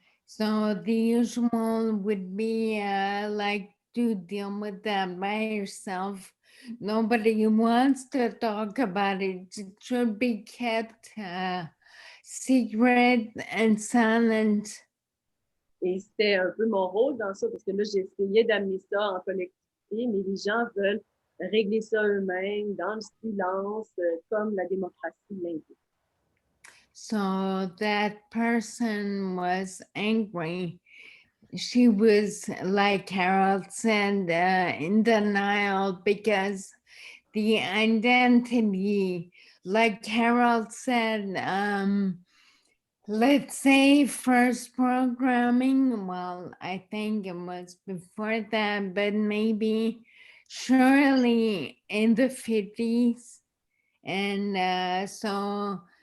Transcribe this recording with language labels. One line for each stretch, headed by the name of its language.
English: So the usual would be like to deal with that by yourself. Nobody wants to talk about it. It should be kept secret and silent.
French: Et c'était un peu mon rôle dans ça, parce que là, j'essayais d'amener ça en collectivité, mais les gens veulent régler ça eux-mêmes dans le silence, comme la démocratie l'indique.
English: So that person was angry. She was, like Harold said, in denial because the identity, like Harold said, let's say first programming, well, I think it was before that, but maybe surely in the 50s. And so